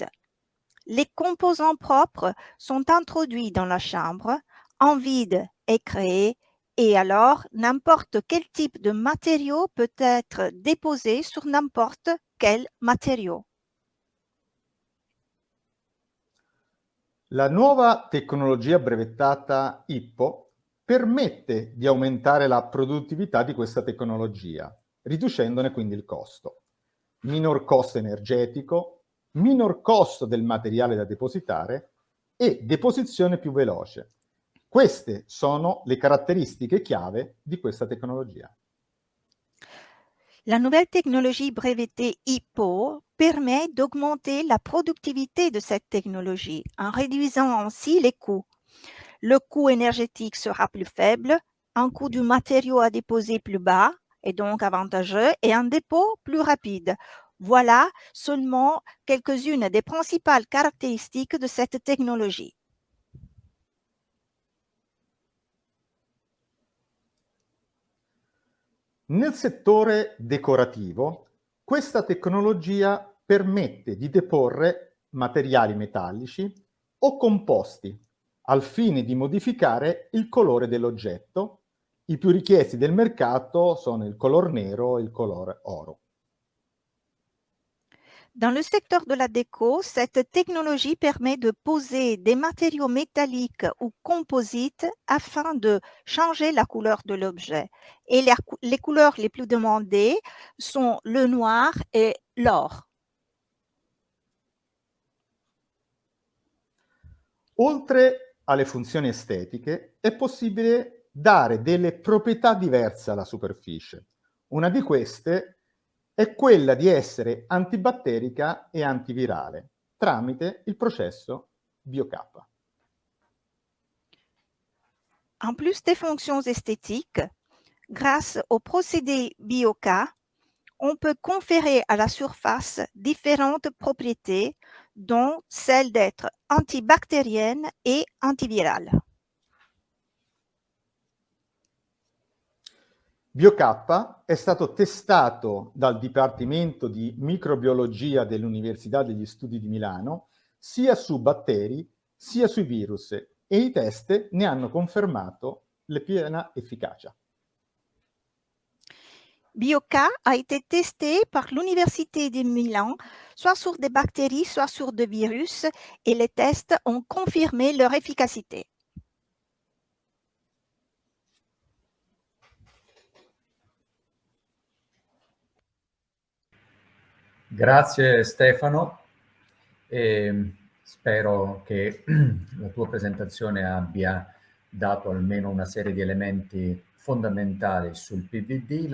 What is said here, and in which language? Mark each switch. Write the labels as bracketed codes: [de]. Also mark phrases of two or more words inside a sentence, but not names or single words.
[fr] Les composants propres sont introduits dans la chambre, un vide est créé et alors n'importe quel type de matériau peut être déposé sur n'importe quel matériau. [it] La nuova tecnologia brevettata IPPO permette di aumentare la produttività di questa tecnologia, riducendone quindi il costo. Minor costo energetico, minor costo del materiale da depositare e deposizione più veloce. Queste sono le caratteristiche chiave di questa tecnologia. [fr] La nouvelle technologie brevetée IPPO permet d'augmenter la productivité de cette technologie en réduisant ainsi les coûts. Le coût énergétique sera plus faible, un coût du matériau à déposer plus bas et donc avantageux et un dépôt plus rapide. Voilà seulement quelques-unes des principales caractéristiques de cette technologie. [it] Nel settore decorativo, questa tecnologia permette di deporre materiali metallici o composti al fine di modificare il colore dell'oggetto. I più richiesti del mercato sono il color nero e il colore oro. [fr] Dans le secteur de la déco, cette technologie permet de poser des matériaux métalliques ou composites afin de changer la couleur de l'objet. Et les couleurs les plus demandées sont le noir et l'or. [it] Oltre alle funzioni estetiche, è possibile dare delle proprietà diverse alla superficie. Una di queste è quella di essere antibatterica e antivirale tramite il processo BioK. [fr] En plus des fonctions esthétiques, Grâce au procédé BioK, on peut conférer à la surface différentes propriétés, dont celle d'être antibactérienne et antivirale. [it] BioK è stato testato dal Dipartimento di Microbiologia dell'Università degli Studi di Milano sia su batteri sia sui virus e i test ne hanno confermato la piena efficacia. [fr] BioK a été testé par l'Université de Milan, soit sur des bactéries, soit sur des virus, et les tests ont confirmé leur efficacité. [it] Grazie Stefano, e spero che la tua presentazione abbia dato almeno una serie di elementi fondamentali sul PVD.